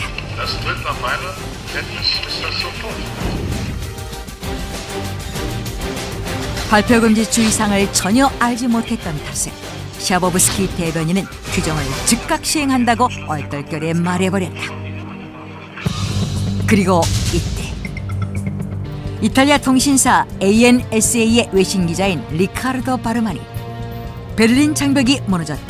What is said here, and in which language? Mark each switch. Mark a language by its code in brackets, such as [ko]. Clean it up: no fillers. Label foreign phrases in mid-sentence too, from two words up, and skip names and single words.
[de] Das tritt nach meiner Kenntnis ist das sofort. [ko] 발표 금지 주의사항을 전혀 알지 못했던 탓에 샤버브스키 대변인은 규정을 즉각 시행한다고 얼떨결에 말해버렸다. 그리고 이때 이탈리아 통신사 ANSA의 외신 기자인 리카르도 바르만이 베를린 장벽이 무너졌다.